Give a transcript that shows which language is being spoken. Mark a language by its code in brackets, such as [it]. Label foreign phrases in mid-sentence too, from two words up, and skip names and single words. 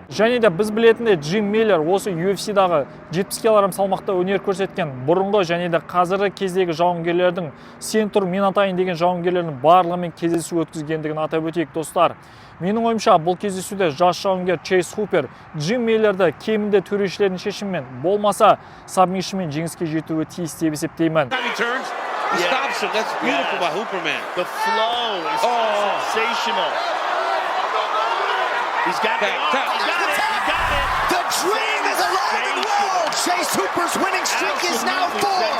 [kk] Және де біз білетіндей, Джим Миллер осы UFC-дағы 70 кг салмақта өнер көрсеткен бұрынғы және де қазіргі кездегі жауынгерлердің, сен тұр мен атайын деген жауынгерлердің барлығымен кездесу өткізгендігін атап өтейік, достар. Менің ойымша, бұл кездесуде жас жауынгер Чейз Купер Джим Миллерді кемінде төрешілердің шешімімен, болмаса сабмишнмен жеңіске жетуі тиіс деп есептеймін. [en] He stops him. That's beautiful by Hooper, man. The flow is sensational. He's got it. He got it. The dream is alive and well. Chase Hooper's winning streak is now 4.